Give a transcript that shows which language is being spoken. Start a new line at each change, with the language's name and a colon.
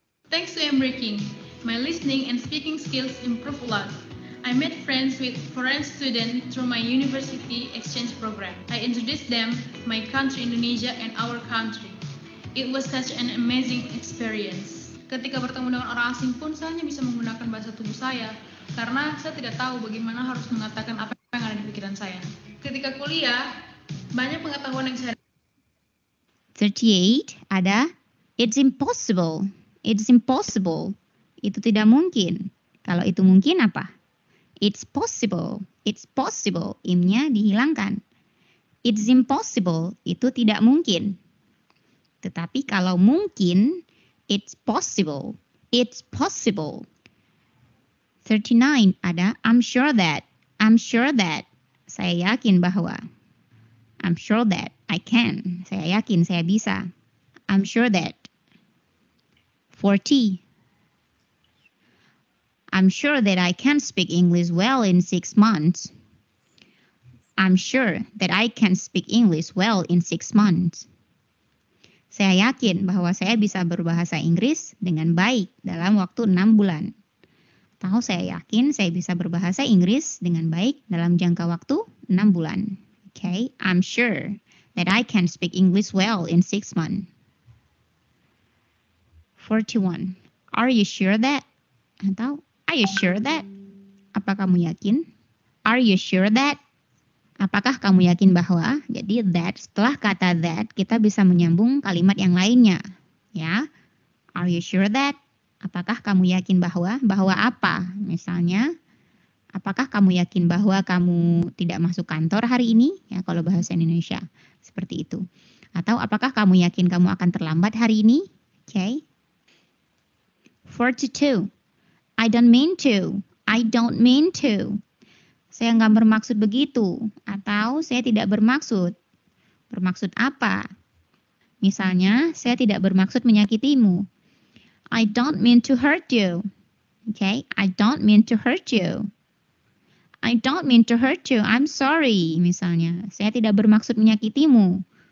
English: Thanks to Embraking, my listening and speaking skills improve a lot. I made friends with foreign students through my university exchange program. I introduced them my country Indonesia and our country. It was such an amazing experience.
Indonesian: Ketika bertemu dengan orang asing pun saya hanya bisa menggunakan bahasa tubuh saya karena saya tidak tahu bagaimana harus mengatakan apa yang ada di pikiran saya. Ketika kuliah, banyak pengetahuan yang saya
English: 38 ada it's impossible. It's impossible.
Indonesian: Itu tidak mungkin. Kalau itu mungkin apa?
English: It's possible. It's possible.
Indonesian: Im-nya dihilangkan.
English: It's impossible.
Indonesian: Itu tidak mungkin. Tetapi kalau mungkin,
English: it's possible. It's possible. 39 ada I'm sure that. I'm sure that.
Indonesian: Saya yakin bahwa.
English: I'm sure that I can.
Indonesian: Saya yakin saya bisa.
English: I'm sure that.
Indonesian: 40.
English: I'm sure that I can speak English well in 6 months. I'm sure that I can speak English well in 6 months.
Indonesian: Saya yakin bahwa saya bisa berbahasa Inggris dengan baik dalam waktu 6 bulan. Atau saya yakin saya bisa berbahasa Inggris dengan baik dalam jangka waktu 6 bulan.
English: Okay, I'm sure that I can speak English well in 6 months. 41. Are you sure that? Atau are you sure that?
Indonesian: Apa kamu yakin?
English: Are you sure that?
Indonesian: Apakah kamu yakin bahwa? Jadi that, setelah kata that, kita bisa menyambung kalimat yang lainnya. Ya.
English: Are you sure that?
Indonesian: Apakah kamu yakin bahwa? Bahwa apa? Misalnya, apakah kamu yakin bahwa kamu tidak masuk kantor hari ini? Ya, kalau bahasa Indonesia seperti itu. Atau apakah kamu yakin kamu akan terlambat hari ini?
English: Okay. 42. I don't mean to. I don't mean to.
Indonesian: Saya nggak bermaksud begitu. Atau saya tidak bermaksud. Bermaksud apa? Misalnya, saya tidak bermaksud menyakitimu.
English: I don't mean to hurt you. Okay, I don't mean to hurt you. I don't mean to hurt you. I'm sorry.
Indonesian: Misalnya, saya tidak bermaksud menyakitimu.